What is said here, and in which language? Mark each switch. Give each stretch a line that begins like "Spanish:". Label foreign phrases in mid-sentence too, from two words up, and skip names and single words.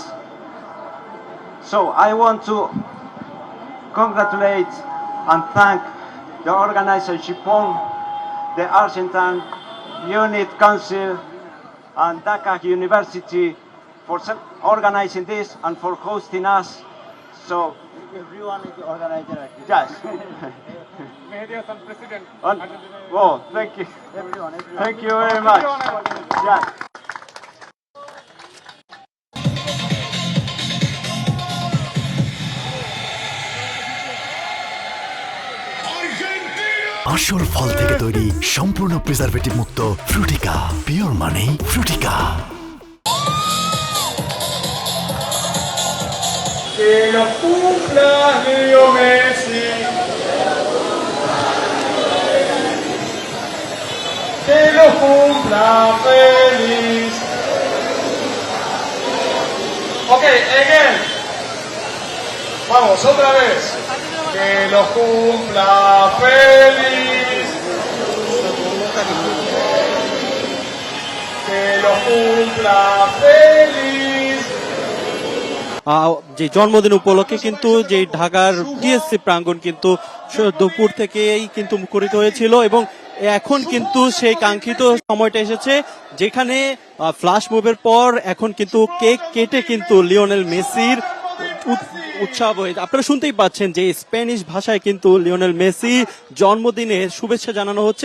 English: So I want to congratulate and thank the organizer Chipon, the Argentine Unit Council, and Dhaka University for organizing this and for hosting us. So everyone is the organizer. Yes. President. Oh, thank you. Everyone. Thank you very much. Yes.
Bangla: আসল ফল থেকে তৈরি সম্পূর্ণ প্রিজারভেটিভ মুক্ত ফ্রুটিকা, পিওর মানে ফ্রুটিকা।
Spanish: Que lo cumpla Leo Messi. Que lo cumpla feliz.
English: Okay, again.
Spanish: Vamos, otra vez. Que lo cumpla feliz. Que lo cumpla feliz.
Bangla: যে জন্মদিন উপলক্ষে কিন্তু যে ঢাকার টিএসসি প্রাঙ্গণ কিন্তু দুপুর থেকেই কিন্তু মুখরিত হয়েছিল এবং এখন কিন্তু সেই কাঙ্ক্ষিত সময়টা এসেছে, যেখানে ফ্ল্যাশ মুভের পর এখন কিন্তু কেক কেটে কিন্তু লিওনেল মেসির উৎসব হয়ে, আপনারা শুনতেই পাচ্ছেন যে স্প্যানিশ ভাষায় কিন্তু লিওনেল মেসি জন্মদিনে শুভেচ্ছা জানানো হচ্ছে।